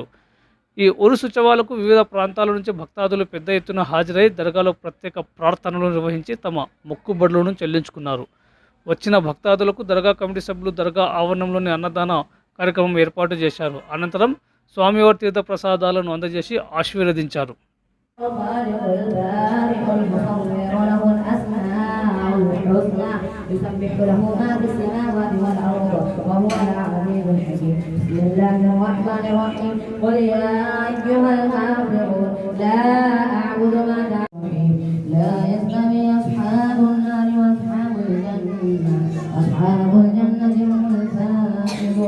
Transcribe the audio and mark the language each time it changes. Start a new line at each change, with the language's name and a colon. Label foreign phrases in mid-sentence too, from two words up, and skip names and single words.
Telugu: ఈ ఉరుసుత్సవాలకు వివిధ ప్రాంతాల నుంచి భక్తాదులు పెద్ద ఎత్తున హాజరై దర్గాలో ప్రత్యేక ప్రార్థనలు నిర్వహించి తమ మొక్కుబడులను చెల్లించుకున్నారు. వచ్చిన భక్తాదులకు దర్గా కమిటీ సభ్యులు దర్గా ఆవరణంలోని అన్నదాన కార్యక్రమం ఏర్పాటు చేశారు. అనంతరం స్వామివారి తీర్థ ప్రసాదాలను అందజేసి ఆశీర్వదించారు.
Arabic: الخالق البارئ المصور له الأسماء الحسنى يسبح له ما في السماوات والأرض وهو العزيز الحكيم. بسم الله الرحمن الرحيم. قل يا أيها الكافرون لا أعبد ما تعبدون لا يستوي أصحاب النار وأصحاب الجنة أصحاب الجنة هم الفائزون.